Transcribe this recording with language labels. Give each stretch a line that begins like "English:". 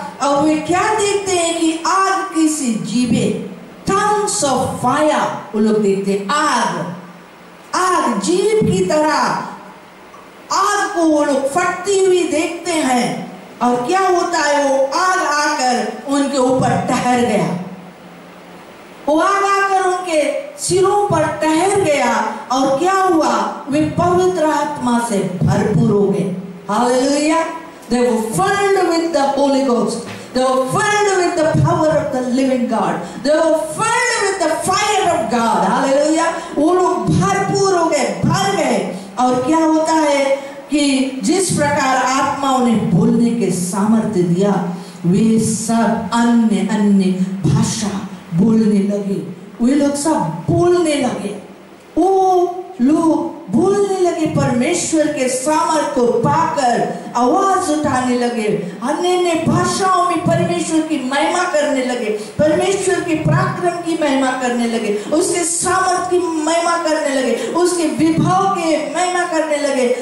Hindi: और वे क्या देखते हैं कि आग की सी जीभे,
English: tongues of fire,
Hindi: वो लोग देखते हैं आग जीभ की तरह आग को वो लोग फटती हुई देखते हैं। और क्या होता है, वो आग आकर उनके ऊपर ठहर गया, वो आग आकर उनके सिरों पर ठहर गया। और क्या हुआ, वे पवित्र आत्मा से भरपूर हो गए।
English: Hallelujah, they were filled with the Holy Ghost, they were filled with the power of the living God, they were filled with the fire of God।
Hindi: Hallelujah, वो लोग भरपूर हो गए, भर गए। और क्या होता है कि जिस प्रकार आत्मा उन्हें बोलने के सामर्थ्य दिया, वे सब अन्य अन्य भाषा बोलने लगे। वे लोग सब बोलने लगे, वो लोग बोलने लगे, परमेश्वर के सामर्थ्य को पाकर आवाज उठाने लगे, अन्य अन्य भाषाओं में परमेश्वर की महिमा करने लगे, परमेश्वर के पराक्रम की महिमा करने लगे, उसके सामर्थ्य की महिमा करने लगे, उसके विभव के महिमा करने लगे।